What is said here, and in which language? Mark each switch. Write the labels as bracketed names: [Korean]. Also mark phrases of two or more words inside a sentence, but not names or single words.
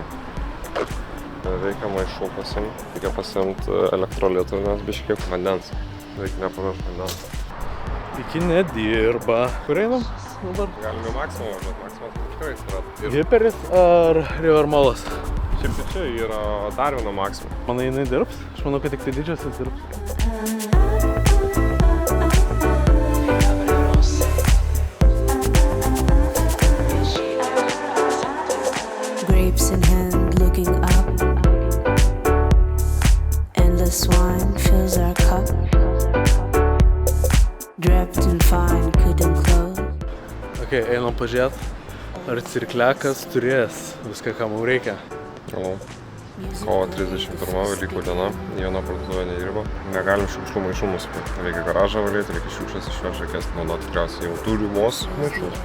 [Lithuanian] Reikia maišų pasiimti, reikia pasiimti elektrolitų, nes biškiek vandens. Reikia nepamiršti vandens. Iki nedirba. Kur einam dabar? Galime Maksimą važiuoti, Maksimas tikrai atsirado. Hiperis ar Rivermolas? Šiaip tai čia yra dar viena Maksima. Manai, jinai dirbs? Aš manau, kad tik tai didžiosios dirbs. [English] Grapes in hand, looking up. Endless wine fills our cup. Draped in fine, couldn't close. [Lithuanian] Ok, einam pažiūrėt, ar cirkliakas turės viską, ką mums reikia. Kovo 31 Velykų diena, viena parduotuvė nedirba. Negalim šiukšlių maišų nusipirkti. Reikia garažą valyti, reikia šiukšles išvežti, reikės naudoti tikriausiai jau turimos maišus.